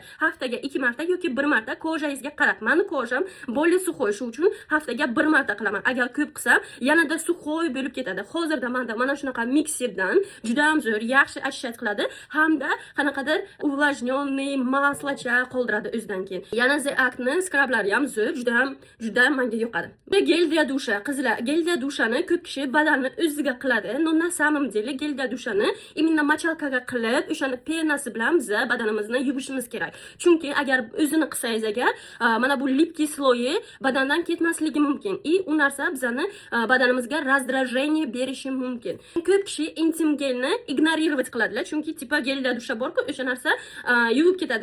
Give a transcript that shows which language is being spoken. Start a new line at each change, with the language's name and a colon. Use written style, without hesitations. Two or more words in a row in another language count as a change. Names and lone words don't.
Uzbek: Haftaga 2 marta yoki 1 marta kojangizga qarab. Meni kojam bolli suxoy, shu uchun haftaga 1 marta qilaman. Agar ko'p qilsam, yanada suxoy bo'lib ketadi. Hozirda menda mana shunaqa mikserdan juda ham zo'r, yaxshi qiladi hamda qanaqadir увлажненный maslacha qoldiradi o'zidan keyin. Yana The Act'ni skrablari ham zo'r, juda ham menga yoqadi.
Russian: Gel для душа,
Uzbek: qizlar,
Russian: гель для
Uzbek: dushani ko'p kishi badanni o'ziga qiladi.
Russian: Но на самом деле гель для
Uzbek: dushani именно machalkaga qilib, o'shani penasi bilan biz badanimizni yuvishimiz kerak. Chunki agar o'zini qilsangiz agar, mana bu
Russian: липкий слой
Uzbek: badandan ketmasligi mumkin. U narsa bizani badanimizga раздражение berishi mumkin. Ko'p kishi intim gelni ignorirovat qiladilar. Chunki tipa gelda dusha bor-ku, o'sha narsa yuvib ketadi.